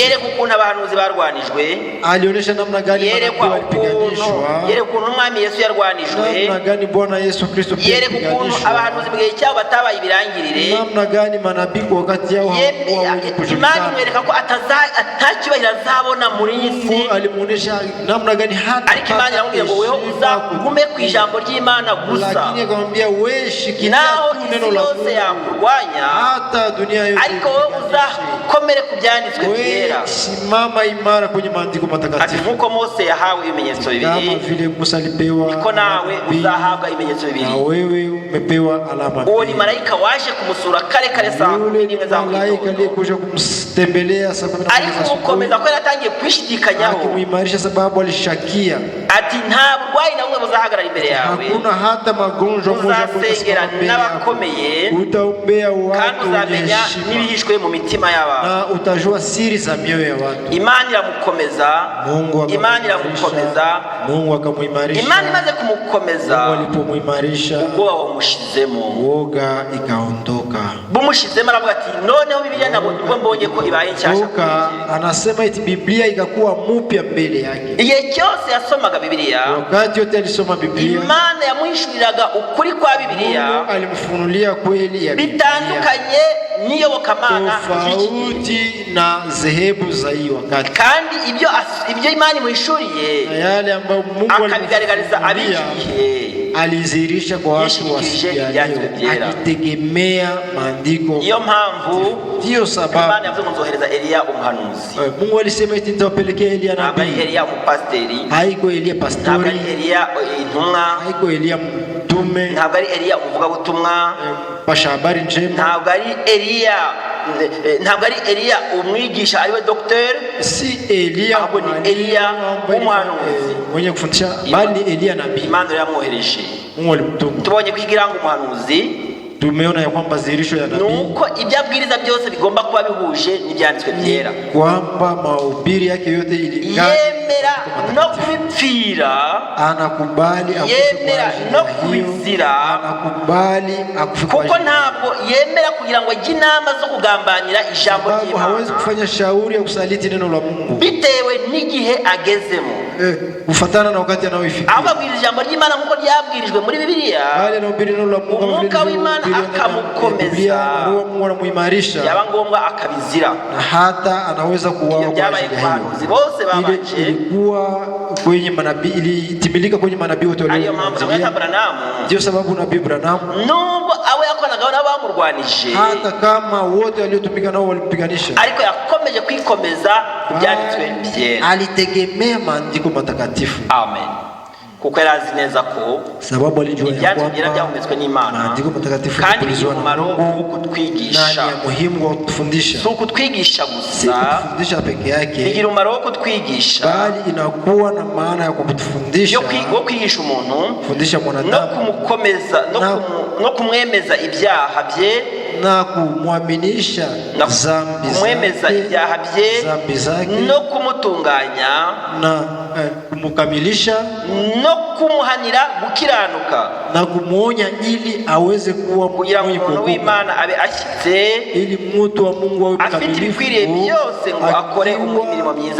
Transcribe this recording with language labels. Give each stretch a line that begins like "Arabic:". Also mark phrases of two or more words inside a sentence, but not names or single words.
Kinyarwanda: Yereka ukuntu abahanuzi barwanijwe,
Swahili: alionyesha namna gani
Kinyarwanda: walipiganishwa, yereka ukuntu umwami Yesu yarwanijwe,
Swahili: namna gani Bwana Yesu Kristo pia
Kinyarwanda: yereka ukuntu abahanuzi bw'igihe cyabo batabaye ibirangirire,
Swahili: namna gani manabii wakati yao
Kinyarwanda: Imana imwereka ko atacyubahiro azabona muri iyi si,
Swahili: alimuonesha namna namna gani hata
Kinyarwanda: ariko Imana iramubwira ngo wewe uzagume ku ijambo ry'Imana gusa,
Swahili: lakini akamwambia wewe shikilia
Kinyarwanda: naho
Swahili: tu neno la
Kinyarwanda: yose yakurwanya,
Swahili: hata dunia yote,
Kinyarwanda: ariko wewe uzakomere ku byanditswe byera.
Swahili: Simama imara kwenye maandiko matakatifu.
Kinyarwanda: Ati nkuko Mose yahawe ibimenyetso bibiri,
Swahili: kama vile Musa alipewa,
Kinyarwanda: niko nawe uzahabwa ibimenyetso bibiri.
Swahili: na wewe umepewa alama.
Kinyarwanda: Uwo ni malaika waje kumusura kare kare saa 11 za
Swahili: malaika aliyekuja kumtembelea saa 11
Kinyarwanda: ariko ukomeza ko yatangiye kwishidikanyaho,
Swahili: akimuimarisha sababu alishakia.
Kinyarwanda: Ati nta burwayi na bumwe buzahagarara imbere yawe,
Swahili: hakuna hata magonjwa moja
Kinyarwanda: uzasengera n'abakomeye,
Swahili: utaombea watu,
Kinyarwanda: kandi uzamenya n'ibihishwe mu mitima y'abantu,
Swahili: na utajua siri za mioyo ya watu.
Kinyarwanda: Imana iramukomeza, Imana iramukomeza,
Swahili: Mungu akamuimarisha.
Kinyarwanda: Imana imaze kumukomeza,
Swahili: Mungu alipomuimarisha,
Kinyarwanda: ubwoba wamushizemo,
Swahili: woga ikaondoka.
Kinyarwanda: bumushizemo aravuga ati noneho Biblia nabo mbonye ko ibaye nshyashya.
Swahili: Anasema eti Biblia ikakuwa mpya mbele yake.
Kinyarwanda: Igihe cyose yasomaga Biblia,
Swahili: wakati yote alisoma Biblia,
Kinyarwanda: Imana yamuhishuriraga ukuri kwa Biblia,
Swahili: alimfunulia kweli ya Biblia
Kinyarwanda: bitandukanye n'iyobokamana
Swahili: tofauti na zehebu za hiyo wakati,
Kinyarwanda: kandi ibyo Imana imuhishuriye
Swahili: yale ambayo Mungu
Kinyarwanda: akabigaragariza abigihe,
Swahili: alizihirisha kwa watu wasikia, akitegemea maandiko.
Kinyarwanda: Iyo mpamvu,
Swahili: hiyo sababu
Kinyarwanda: Imana yavuze ngo nzohereza Eliya umuhanuzi.
Swahili: Mungu alisema eti nitawapelekea Eliya nabii.
Kinyarwanda: Ntabwo Eliya umupasiteri,
Swahili: haiko Eliya pastori,
Kinyarwanda: ntabwo Eliya intumwa,
Swahili: haiko Eliya mtume,
Kinyarwanda: ntabwo ari Eliya umuvugabutumwa,
Swahili: pasha habari njema,
Kinyarwanda: ntabwo ari Eliya umwigisha ariwe docteur,
Swahili: si Eliya,
Kinyarwanda: ahubwo ni Eliya umuhanuzi
Swahili: mwenye kufundisha, bali Eliya nabii.
Kinyarwanda: Imana yamwohereje,
Swahili: Mungu alimtuma.
Kinyarwanda: tubonye kwigira ngo umuhanuzi,
Swahili: tumeona ya kwamba zihirisho ya nabii
Kinyarwanda: nuko ibyo abwiriza byose bigomba kuba bihuje n'ibyanditswe byera,
Swahili: kwamba mahubiri yake yote
Kinyarwanda: yemera no kubipfira,
Swahili: anakubali
Kinyarwanda: yemera no kubizira,
Swahili: anakubali akufe,
Kinyarwanda: kuko ntabwo yemera kugira ngo ajye inama zo kugambanira ijambo ry'Imana.
Swahili: Hawezi kufanya shauri ya kusaliti neno la Mungu
Kinyarwanda: bitewe n'igihe agezemo,
Swahili: kufatana na wakati anaoifikia.
Kinyarwanda: ababwiriza ijambo ry'Imana nkuko ryabwirijwe muri Biblia,
Swahili: bali anahubiri neno la Mungu,
Kinyarwanda: Umwuka w'Imana akamukomeza,
Swahili: Mungu anamuimarisha,
Kinyarwanda: yaba ngombwa akabizira,
Swahili: na hata anaweza kuuawa kwa ajili ya hiyo.
Kinyarwanda: Bose babaje
Swahili: ilikuwa kwenye manabii, ilitimilika kwenye manabii wote waliokuja. Ndio sababu nabii Branham,
Kinyarwanda: nubwo abo yakoranaga n'abamurwanije,
Swahili: hata kama wote waliotumika nao walipiganisha,
Kinyarwanda: ariko yakomeje kwikomeza kubyanditswe byera,
Swahili: alitegemea maandiko matakatifu.
Kinyarwanda: Amen. Kuko yari azi neza ko
Swahili: sababu alijua ya kwamba
Kinyarwanda: byahumetswe n'Imana,
Swahili: maandiko matakatifu
Kinyarwanda: kandi bigira umumaro wo kutwigisha,
Swahili: na muhimu wa kutufundisha,
Kinyarwanda: si ukutwigisha gusa,
Swahili: kutufundisha peke yake,
Kinyarwanda: bigira umumaro wo kutwigisha,
Swahili: bali inakuwa na maana ya kutufundisha,
Kinyarwanda: wo kwigisha umuntu,
Swahili: kufundisha mwanadamu,
Kinyarwanda: no kumukomeza, no kumwemeza ibyaha bye,
Swahili: na kumwaminisha zambi zake,
Kinyarwanda: no kumutunganya,
Swahili: na kumukamilisha,
Kinyarwanda: no kumuhanira gukiranuka,
Swahili: na kumuonya ili aweze kuwa
Kinyarwanda: umuntu w'Imana abe ashyitse,
Swahili: ili mtu wa Mungu awe mkamilifu,
Kinyarwanda: afite byose ngo akore imirimo myiza